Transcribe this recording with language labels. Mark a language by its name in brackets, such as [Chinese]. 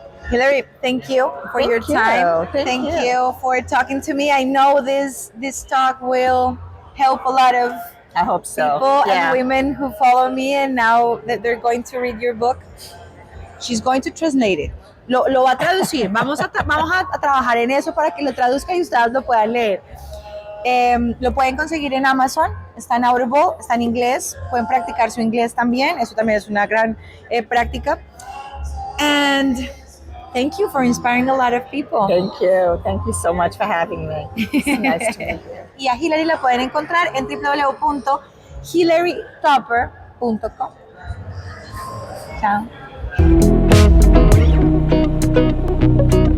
[English] Hillary, thank you for your time. Thank you for talking to me. I know this talk will help a lot of I hope so. people and women who follow me, and now that they're going to read your book, she's going to translate it. [Spanish] Lo va a traducir. Vamos a trabajar en eso para que lo traduzca y ustedes lo puedan leer. Lo pueden conseguir en Amazon, está en Audible, está en inglés, pueden practicar su inglés también, eso también es una gran práctica. [English] And Thank you for inspiring a lot of people. Thank you. Thank you so much for having me. It's nice to meet you. [Spanish] Y a Hillary la pueden encontrar en www.hillaytopper.com.